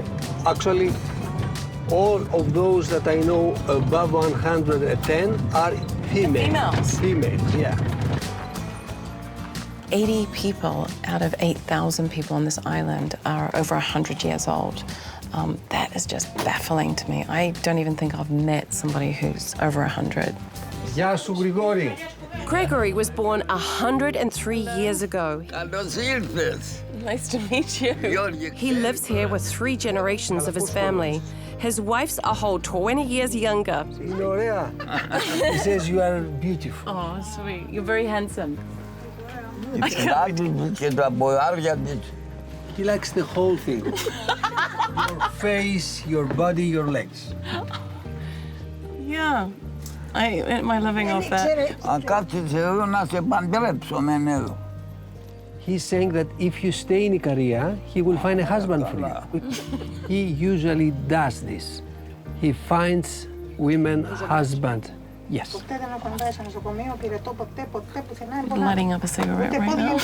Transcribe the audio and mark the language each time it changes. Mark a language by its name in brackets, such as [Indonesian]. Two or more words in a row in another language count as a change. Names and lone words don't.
[English] Actually, all of those that I know above 110 are females. Females? Females, yeah. 80 people out of 8,000 people on this island are over 100 years old. That is just baffling to me. I don't even think I've met somebody who's over 100. [Greek] Γεια σου, Grigori. [English] Gregory was born 103 years ago. [Greek] Καλώς ήρθες. [English] Nice to meet you. He lives here with 3 generations of his family. His wife's a whole 20 years younger. [Greek] Είναι ωραία. [English] He says you are beautiful. Oh, sweet. You're very handsome. [Greek] Και το αποάρια της. [English] He likes the whole thing. Your face, your body, your legs. Yeah. Am I living off that? [Greek] Αν κάτσεις εδώ να σε παντρέψω με νέο. [English] He's saying that if you stay in Ikaria, he will find a husband for you. He usually does this. He finds women husband Yes. Lighting up a cigarette right now.